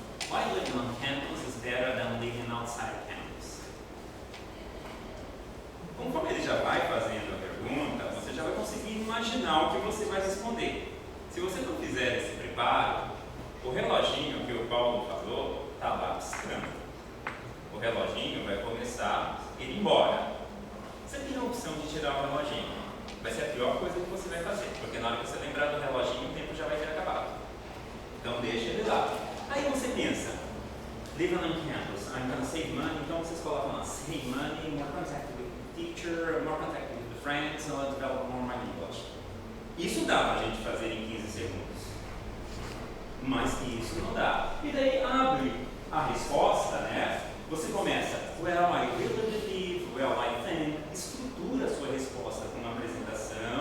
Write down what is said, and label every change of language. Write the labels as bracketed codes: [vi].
[en] Why living on campus is better than living outside campus? [pt] Conforme ele já vai fazendo a pergunta, você já vai conseguir imaginar o que você vai responder. Se você não fizer esse preparo, o reloginho que o Paulo falou está lá piscando. O reloginho vai começar a ir embora. Você tem a opção de tirar o reloginho. Vai ser a pior coisa que você vai fazer, porque na hora que você lembrar do reloginho, o tempo já vai ter acabado. Então deixa ele lá. Aí você pensa, [en] living on campus, I'm going to save money. [pt] Então vocês colocam lá, [en] save money, more contact with the teacher, more contact with the friends, so I'll develop more my English. [pt] Isso dá para a gente fazer em 15 segundos. Mas isso não dá. E daí abre a resposta, né? Você começa, [en] well, I really believe, well, I think, [pt] estrutura a sua resposta com uma apresentação,